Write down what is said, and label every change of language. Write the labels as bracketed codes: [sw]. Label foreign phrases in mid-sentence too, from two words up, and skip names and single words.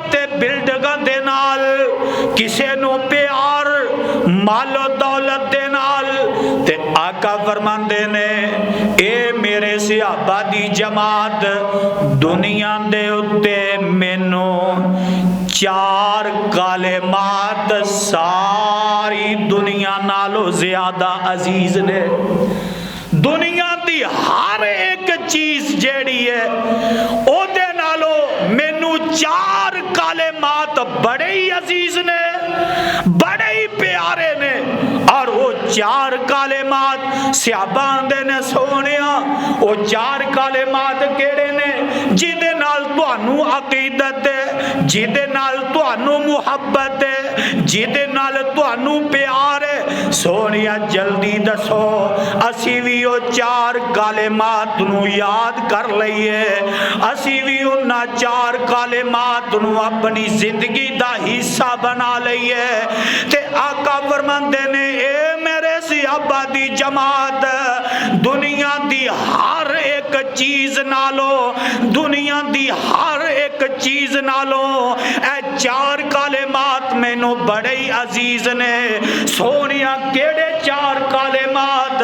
[pa] تے بلڈنگاں دے نال، کسے نو پیار مال و دولت دے نال تے آقا فرماندے نے اے میرے صحابہ دی جماعت، دنیا دے اتے مینوں چار کلمات ساری دنیا نالو زیادہ عزیز نے۔ دنیا دی ہر ایک چیز جیڑی ہے او دے نالو مینوں چار کلمات بڑے ہی عزیز نے، بڑے ہی پیارے نے، اور وہ چار کلمات صحابہ آندے نے سونیا وہ چار کلمات کیڑے نے جیدے نال تانوں عقیدت ہے، جیدے نال تانوں محبت ہے، جیدے نال تانوں پیار ہے، سونیا جلدی دسو اسی بھی وہ چار کلمات نو یاد کر لئیے، اسی بھی انہاں چار کلمات نو اپنی زندگی دا حصہ بنا لئیے۔ تے آقا فرماندے نے اے میرے صحابہ دی جماعت، دنیا دی ہر ایک چیز نالو، دنیا دی ہر ایک چیز نالو اے چار کلمات مینوں بڑے ہی عزیز نے۔ سونیا کیڑے چار کلمات؟